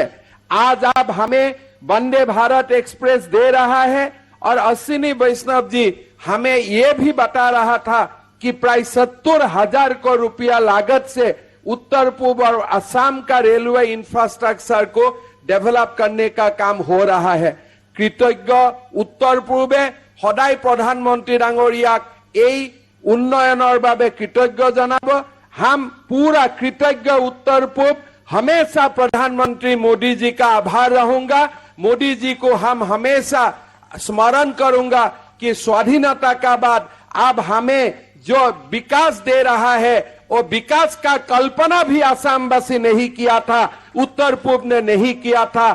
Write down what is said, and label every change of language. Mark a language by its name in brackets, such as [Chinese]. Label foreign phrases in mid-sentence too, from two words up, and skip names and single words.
[Hindi] आज आप हमें वंदे भारत एक्सप्रेस दे रहा है और अश्विनी वैष्णव जी हमें ये भी बता रहा था कि प्राय 70,000 करोड़ रुपया लागत से उत्तर पूर्व और असम का रेलवे इंफ्रास्ट्रक्चर को डेवलप करने का काम हो रहा है। [Assamese] কৃতজ্ঞ উত্তৰ পূৰ্বই সদায় প্ৰধানমন্ত্ৰী ডাঙৰীয়াক এই উন্নয়নৰ বাবে কৃতজ্ঞ জনাব। [Hindi] हम पूरा कृतज्ञ उत्तर पूर्व हमेशा प्रधानमंत्री मोदी जी का आभार रहूंगा। मोदी जी को हम हमेशा स्मरण करूंगा कि स्वाधीनता का बाद अब हमें जो विकास दे रहा है वो विकास का कल्पना भी आसामवासी नहीं किया था, उत्तर पूर्व ने नहीं किया था।